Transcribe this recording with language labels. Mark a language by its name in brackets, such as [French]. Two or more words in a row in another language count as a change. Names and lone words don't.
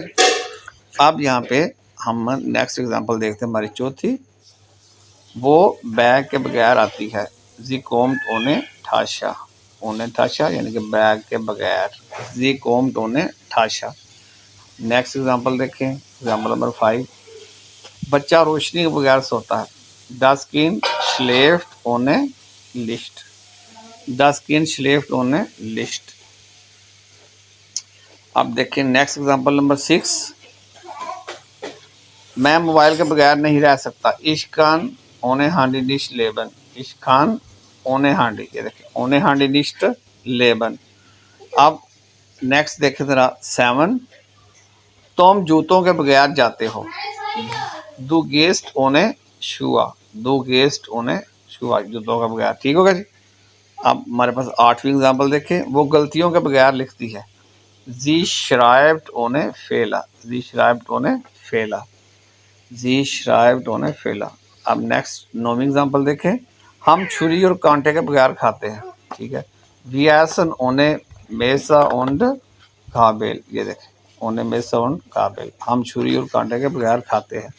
[Urdu] اب یہاں پہ ہم [English] next example [Urdu] دیکھتے ہیں، ہماری چوتھی، وہ بیگ کے بغیر آتی ہے، [German] Sie kommt ohne Tasche, ohne Tasche [Urdu] یعنی کہ بیگ کے بغیر، [German] Sie kommt ohne Tasche. [English] next example [Urdu] دیکھیں، [English] example number [Urdu] 5، بچہ روشنی کے بغیر سوتا ہے، [German] das Kind schläft ohne Licht، das Kind schläft ohne Licht۔ [Urdu] اب دیکھیں [English] next example number [Urdu] 6، میں موبائل کے بغیر نہیں رہ سکتا، [German] ich kann ohne Handy nicht leben، ich kann ohne Handy، [Urdu] یہ دیکھیں [German] ohne Handy nicht leben۔ [Urdu] اب نیکسٹ دیکھیں ذرا 7، تم جوتوں کے بغیر جاتے ہو، [German] du gehst ohne Schuhe، du gehst ohne Schuhe, [Urdu] جوتوں کا بغیر، ٹھیک ہوگا جی۔ اب ہمارے پاس 8ویں ایگزامپل دیکھیں، وہ غلطیوں کے بغیر لکھتی ہے، [German] Sie schreibt ohne Fehler, Sie schreibt ohne Fehler, Sie schreibt ohne Fehler. [Urdu] اب نیکسٹ 9ویں ایگزامپل دیکھیں، ہم چھری اور کانٹے کے بغیر کھاتے ہیں، ٹھیک ہے، [German] wir essen ohne Messer und Gabel, [Urdu] یہ دیکھیں [German] ohne Messer und Gabel, [Urdu] ہم چھری اور کانٹے کے بغیر کھاتے ہیں۔